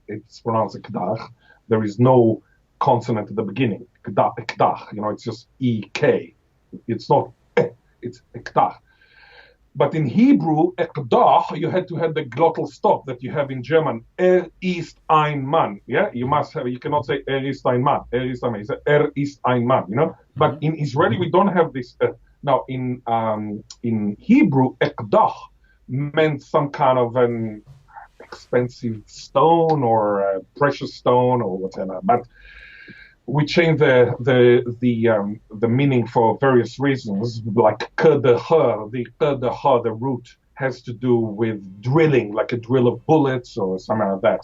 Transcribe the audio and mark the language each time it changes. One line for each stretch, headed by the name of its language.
English: It's pronounced ekdach. There is no consonant at the beginning. Ekdach, it's just ek. It's not it's ekdach. But in Hebrew, ekdach, you had to have the glottal stop that you have in German.
German: Ist ein Mann.
English: Yeah, you must have. You cannot say
German: ist ein Mann. Ist ein Mann.
English: You say ist ein Mann. But in Israeli we don't have this. Now in Hebrew, ekdach meant some kind of an expensive stone or a precious stone or whatever. But we changed the meaning for various reasons, like the root has to do with drilling, like a drill of bullets or something like that.